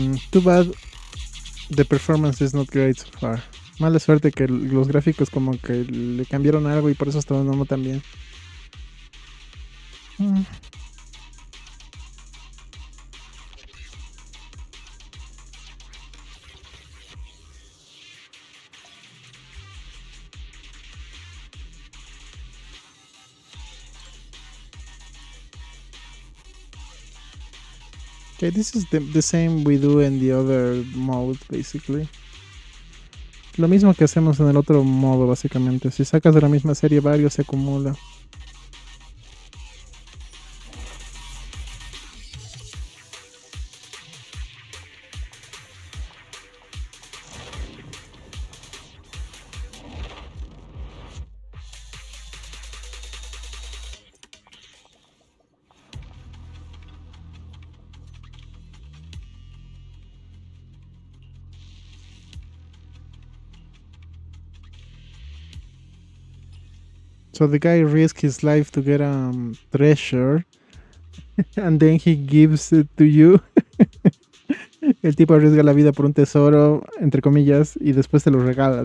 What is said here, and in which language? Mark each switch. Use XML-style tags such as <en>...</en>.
<en>Too bad the performance is not great so far.</en> <es>Mala suerte que los gráficos como que le cambiaron algo y por eso está no tan bien.</es> <en>Okay, this is the same we do in the other mode, basically.</en> <es>Lo mismo que hacemos en el otro modo, básicamente. Si sacas de la misma serie varios, se acumula.</es> <en>So the guy risks his life to get treasure and then he gives it to you.</en> <es>El tipo arriesga la vida por un tesoro, entre comillas, y después te lo regala.</es>